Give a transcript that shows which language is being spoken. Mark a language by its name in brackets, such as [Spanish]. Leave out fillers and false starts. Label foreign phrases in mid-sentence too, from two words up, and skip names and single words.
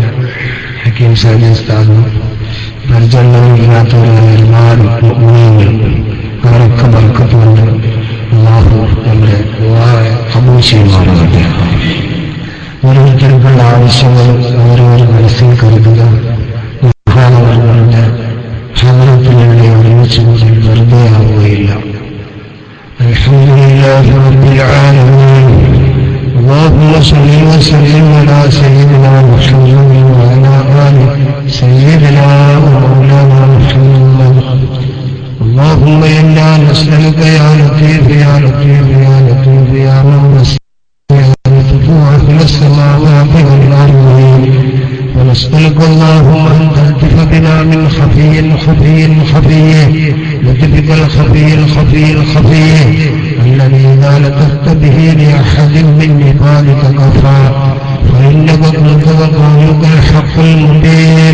[Malayalam] ഹക്കീം സാജി ഉസ്താദും പരിചരണവും ഇല്ലാത്തവരായ ഒരുപാട് മുഅ്മിനീങ്ങൾ അവരൊക്കെ ബർക്കത്തുകൊണ്ട് അല്ലാഹു നമ്മുടെ കബൂൽ ചെയ്യുമാറാകട്ടെ. ഓരോരുത്തർക്കുള്ള ആവശ്യങ്ങൾ ഓരോരോ മനസ്സിൽ കരുതുക. മഹാനവറുകളുടെ ഹദറത്തിലൂടെ ഒരുമിച്ച് കൂടി വെറുതെ ആവുകയില്ല. [Arabic] الحمد لله رب العالمين. اللهم صل وسلم على سيدنا محمد وعلى آل سيدنا ومولانا محمد. اللهم إنا نسألك يا لطيف يا لطيف يا لطيف يا من تفوح في السماوات والأرض، ونسألك اللهم أن تلطف بنا من خفي خفي خفي لطفك الخفي الخفي الخفي الذي إذا لطفت به لأحد من عبادك كفى، فإنك قلت وقولك الحق المبين.